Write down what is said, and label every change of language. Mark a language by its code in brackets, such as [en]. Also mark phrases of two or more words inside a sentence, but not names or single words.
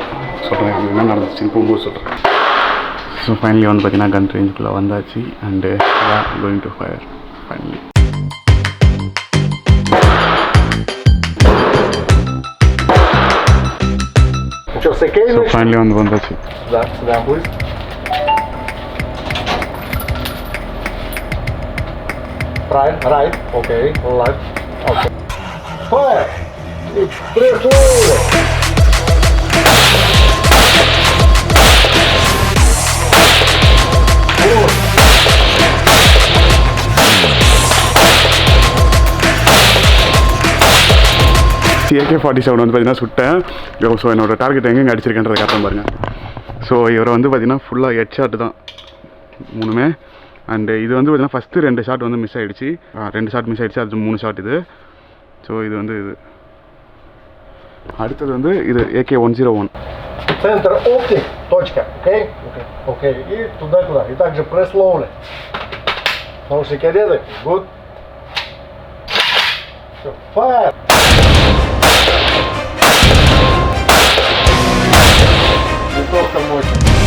[ta] சொல்கிறேன் அங்கே என்ன நடந்துச்சுன்னு போகும்போது சொல்கிறேன். ஸோ ஃபைனலி வந்து பார்த்தீங்கன்னா [en] gun range [ta] வந்தாச்சு. [en] and going to fire finally. so finally [ta] வந்து வந்தாச்சு. [en] Right, okay, left, okay. Fire! It's pretty slow! [ta] AK-47 வந்து பார்த்தீங்கன்னா சுட்டேன். ஸோ என்னோட டார்கெட் எங்கெங்கே அடிச்சிருக்கேன்றதை காட்டுறேன் பாருங்கள். ஸோ இவரை வந்து பார்த்தீங்கன்னா ஃபுல்லாக [en] head shot [ta] தான் 3மே. அண்டு இது வந்து பார்த்தீங்கன்னா [en] first 2 shot [ta] வந்து மிஸ் ஆகிடுச்சு. [en] 2 shot miss [ta] ஆகிடுச்சு, அது 3 ஷாட் இது. ஸோ இது வந்து இது அடுத்தது வந்து இது AK-101. [ru] Центр оптик, точка, окей? Окей, и туда-туда. И также пресс slowly. Наушники одеты, good. Все, fire! Винтовка мощная.